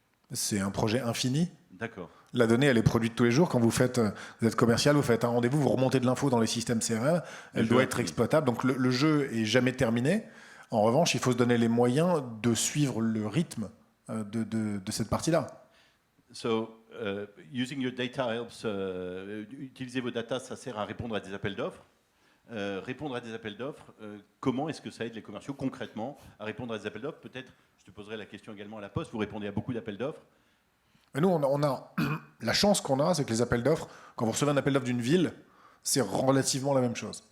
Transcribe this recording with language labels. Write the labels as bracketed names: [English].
[French] C'est un projet infini. D'accord. La donnée, elle est produite tous les jours. Quand vous êtes commercial, vous faites un rendez-vous, vous remontez de l'info dans les systèmes CRM, elle doit être exploitable. Donc le jeu est jamais terminé. En revanche, il faut se donner les moyens de suivre le rythme de cette partie-là. [English] So, using your data helps. [French] Utiliser vos data, ça sert à répondre à des appels d'offres. Répondre à des appels d'offres, comment est-ce que ça aide les commerciaux concrètement à répondre à des appels d'offres? Peut-être, je te poserai la question également à la Poste, vous répondez à beaucoup d'appels d'offres. Mais nous, on a la chance qu'on a, c'est que les appels d'offres, quand vous recevez un appel d'offres d'une ville, c'est relativement la même chose.